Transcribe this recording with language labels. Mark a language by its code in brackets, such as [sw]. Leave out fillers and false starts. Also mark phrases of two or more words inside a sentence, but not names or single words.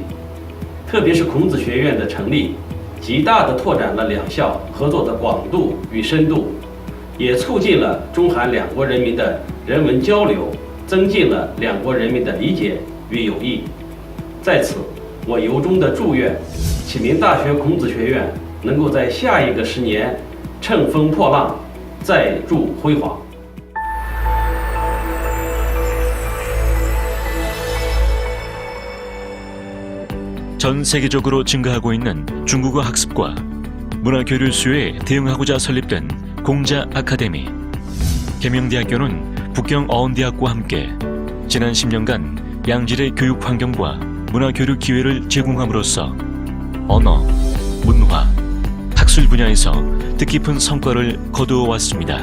[zh] 特别是孔子学院的成立，极大地拓展了两校合作的广度与深度，也促进了中韩两国人民的人文交流，增进了两国人民的理解与友谊。在此，我由衷的祝愿启明大学孔子学院能够在下一个10年乘风破浪，再铸辉煌。 [ko] 전 세계적으로 증가하고 있는 중국어 학습과 문화교류 수요에 대응하고자 설립된 공자아카데미. 계명대학교는 북경어원대학과 함께 지난 10년간 양질의 교육 환경과 문화교류 기회를 제공함으로써 언어, 문화, 학술 분야에서 뜻깊은 성과를 거두어 왔습니다.